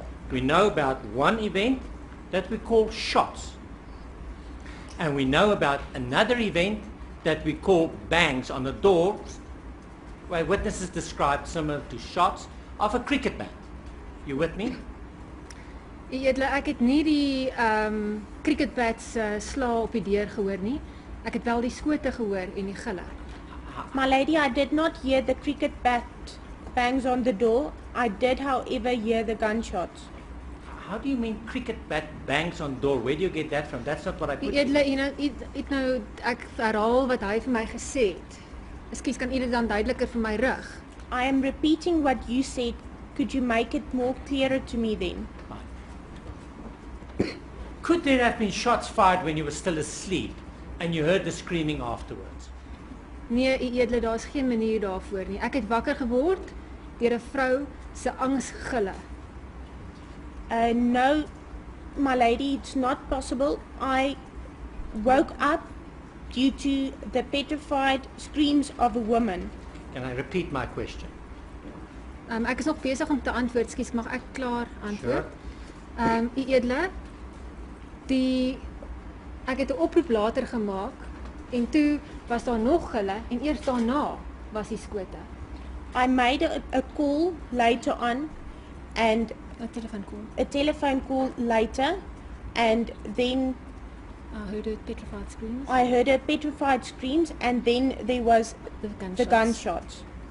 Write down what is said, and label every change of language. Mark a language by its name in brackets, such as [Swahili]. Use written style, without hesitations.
[English] We know about one event that we call shots. And we know about another event that we call bangs on the doors, where witnesses described similar to shots of a cricket bat. You with me? [Afrikaans] Die edele, ek het nie die cricket bats sla op die deur gehoor nie. Ek het wel die skote gehoor en die gille. [English] My lady, I did not hear the cricket bat bangs on the door. I did, however, hear the gunshots. How do you mean cricket bat bangs on door? Where do you get that from? That's not what I put. [Afrikaans] Die edele, ek herhaal wat hy vir my gesê het. Ekskuus, kan u dit dan duideliker vir my rig? [English] I am repeating what you said. Could you make it more clearer to me then? Could there have been shots fired when you were still asleep and you heard the screaming afterwards? [Afrikaans] Nee, u edele, daar's geen manier daarvoor nie. Ek het wakker geword deur 'n vrou se angsgille. [English] No, my lady, it's not possible. I woke up due to the petrified screams of a woman. Can I repeat my question? [Afrikaans] Ek is nog besig om te antwoord. Ekskuus, mag ek klaar antwoord? [English] Sure. [Afrikaans] U edele, ek het 'n oproep later gemaak en toe was daar nog gille en eers daarna was die skote. [English] I made a call later on and A telephone call. a telephone call later, and then I heard petrified screams. I heard a petrified screams, and then there was the gunshots.